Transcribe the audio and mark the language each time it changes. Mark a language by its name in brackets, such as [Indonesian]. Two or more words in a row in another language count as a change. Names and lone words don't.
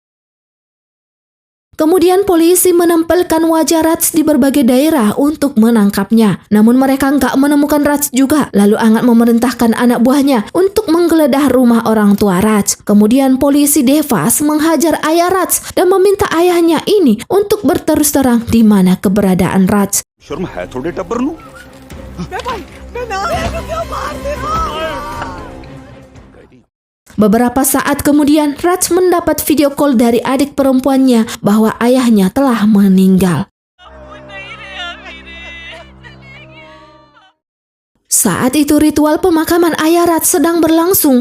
[Indonesian] Kemudian polisi menempelkan wajah Raj di berbagai daerah untuk menangkapnya. Namun mereka nggak menemukan Raj juga. Lalu Angat memerintahkan anak buahnya untuk menggeledah rumah orang tua Raj. Kemudian polisi Devas menghajar ayah Raj dan meminta ayahnya ini untuk berterus terang di mana keberadaan Raj. [Punjabi] ਸ਼ਰਮ ਹੈ ਥੋੜ੍ਹੇ ਟੱਬਰ ਨੂੰ [Indonesian] Beberapa saat kemudian, Raj mendapat video call dari adik perempuannya bahwa ayahnya telah meninggal. Saat itu ritual pemakaman ayah Raj sedang berlangsung.